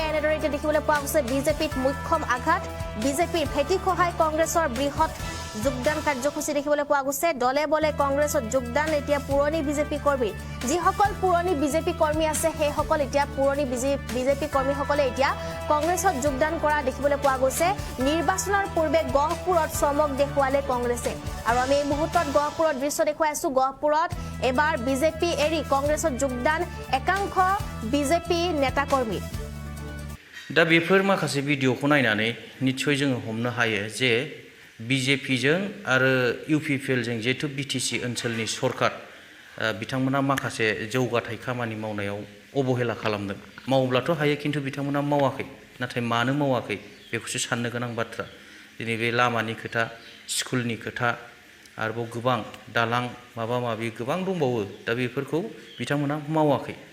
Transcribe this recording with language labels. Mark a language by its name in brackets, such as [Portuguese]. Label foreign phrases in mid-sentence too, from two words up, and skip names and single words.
[Assamese] এনেদৰে এতিয়া দেখিবলৈ পোৱা গৈছে বিজেপিত মুখ্যম আঘাত বিজেপিৰ ভেটি সহায় কংগ্ৰেছৰ বৃহৎ যোগদান কাৰ্যসূচী দেখিবলৈ পোৱা গৈছে দলে বলে কংগ্ৰেছত যোগদান এতিয়া পুৰণি বিজেপি কৰ্মী যিসকল পুৰণি বিজেপি কৰ্মী আছে সেইসকল এতিয়া পুৰণি বিজেপি কৰ্মীসকলে এতিয়া কংগ্ৰেছত যোগদান কৰা দেখিবলৈ পোৱা গৈছে নিৰ্বাচনৰ পূৰ্বে গহপুৰত চমক দেখুৱালে কংগ্ৰেছে আৰু আমি এই মুহূৰ্তত গহপুৰৰ দৃশ্য দেখুৱাইছো গহপুৰত এবাৰ বিজেপি এৰি কংগ্ৰেছত যোগদান একাংশ বিজেপি নেতা কৰ্মী [Bodo] दा बेफोर माखासे भिडिअखौ नायनानै निश्चय जोङो हमनो हायो जे बिजेपिजों आरो इउपिपिएलजों जिहेतु बिटिसि ओनसोलनि सरकार बिथांमोना माखासे जौगाथाय खामानि मावनायाव अबहेला खालामदों मावब्लाथ' हायो खिन्थु बिथांमोना मावाखै नाथाय मानो मावाखै बेखौसो साननो गोनां बाथ्रा दिनै बे लामानि खोथा स्कुलनि खोथा आरोबाव गोबां दालां माबा माबि गोबां दंबावो दा बेफोरखौ बिथांमोना मावाखै